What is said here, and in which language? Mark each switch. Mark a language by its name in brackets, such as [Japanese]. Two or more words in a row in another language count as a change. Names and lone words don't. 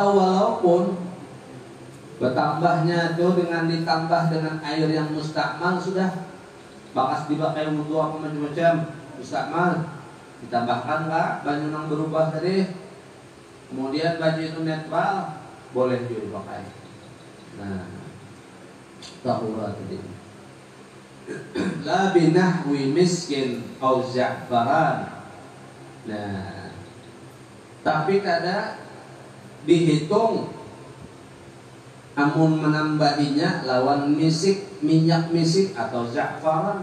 [Indonesian] Atau walaupun Bertambahnya itu dengan ditambah dengan air yang mustakmal sudah bakas dipakai wudu apa macam-macam mustakmal, ditambahkan nggak baju yang berubah tadi, kemudian baju itu netral, boleh juga dipakai. Nah, tahura tadi. [Arabic] La binahwi miskin au za'faran. [Banjar] Nah, tapi kada dihitung amun menambahinya lawan minyak misik atau za'faran.